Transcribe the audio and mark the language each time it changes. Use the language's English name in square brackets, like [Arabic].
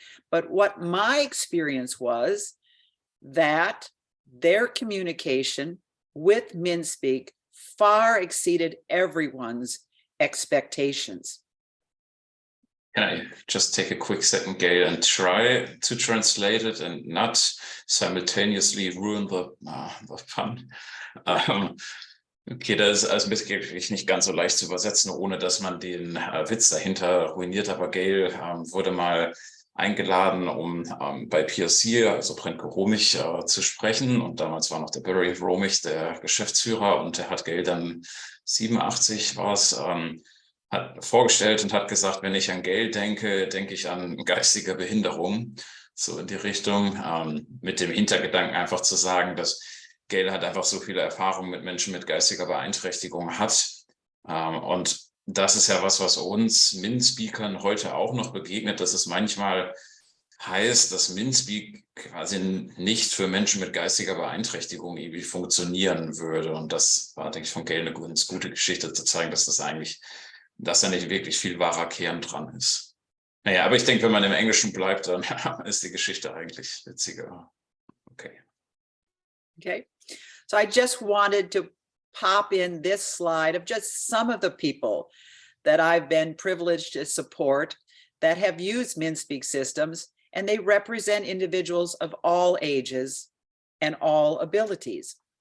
[English] But what my experience was that their communication with Minspeak far exceeded everyone's expectations. Can I just take a quick second, Gail, and try to translate it and not simultaneously ruin the fun? [German] Okay, das ist also wirklich nicht ganz so leicht zu übersetzen, ohne dass man den Witz dahinter ruiniert. Aber Gail wurde mal eingeladen, um bei PRD, also Prentke Romich, zu sprechen. Und damals war noch der Barry Romich der Geschäftsführer, und der hat Gail dann 87 war es, hat vorgestellt und hat gesagt, wenn ich an Gail denke, denke ich an geistige Behinderung, so in die Richtung, mit dem Hintergedanken einfach zu sagen, dass Gail halt einfach so viele Erfahrungen mit Menschen mit geistiger Beeinträchtigung hat. Und das ist ja was uns Minspeakern heute auch noch begegnet, dass es manchmal heißt, dass Minspeak quasi nicht für Menschen mit geistiger Beeinträchtigung irgendwie funktionieren würde. Und das war, denke ich, von Gail eine ganz gute Geschichte, zu zeigen, dass dass da nicht wirklich viel wahrer Kern dran ist. Naja, aber ich denke, wenn man im Englischen bleibt, dann ist die Geschichte eigentlich witziger. Okay. [English] Okay, so I just wanted to pop in this slide of just some of the people that I've been privileged to support that have used Minspeak systems, and they represent individuals of all ages and all abilities.